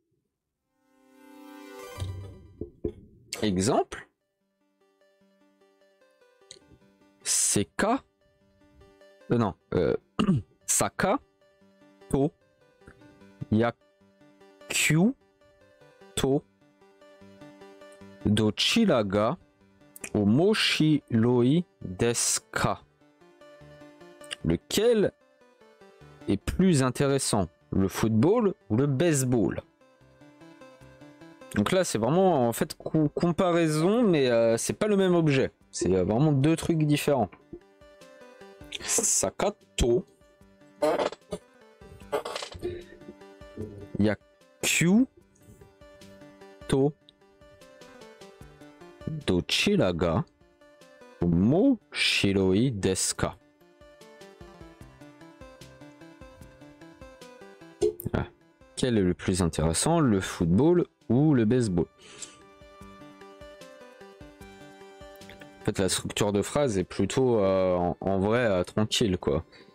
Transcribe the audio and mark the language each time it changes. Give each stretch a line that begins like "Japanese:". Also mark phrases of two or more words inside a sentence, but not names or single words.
French: Exemple,
Japanese: セカ、non、サカ、と、野球、と, どちらが面白いですか.
French: Lequel est plus intéressant, le football ou le baseball? Donc là, c'est vraiment en fait comparaison, mais c'est pas le même objet. C'est vraiment deux trucs différents.
Japanese: サッカーと。野球. To. どちらが面白いですか.
French: Quel est le plus intéressant, le football ou le baseball? En fait, la structure de phrase est plutôt en vrai tranquille, quoi.